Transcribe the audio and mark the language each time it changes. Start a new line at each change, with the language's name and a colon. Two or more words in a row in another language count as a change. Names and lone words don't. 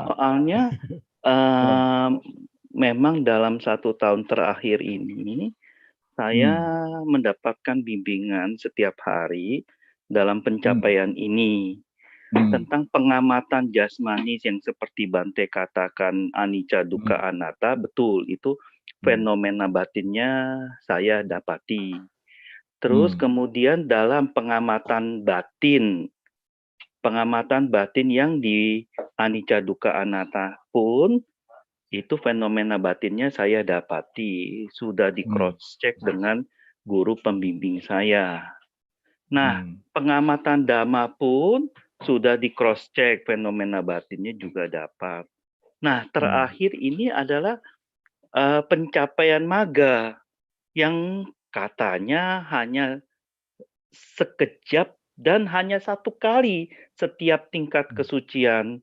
Indonesian: Soalnya memang dalam 1 tahun terakhir ini saya mendapatkan bimbingan setiap hari dalam pencapaian ini. tentang pengamatan jasmani yang seperti Bante katakan
Pali: anicca dukkha anatta,
Indonesian: betul itu fenomena batinnya saya dapati. Terus kemudian dalam pengamatan batin yang di
Pali: anicca dukkha anatta
Indonesian: pun itu fenomena batinnya saya dapati, sudah di
English: cross check
Indonesian: dengan guru pembimbing saya. Nah, pengamatan dhamma pun sudah di
English: cross check,
Indonesian: fenomena batinnya juga dapat. Nah, terakhir ini adalah pencapaian magga yang katanya hanya sekejap dan hanya satu kali setiap tingkat kesucian.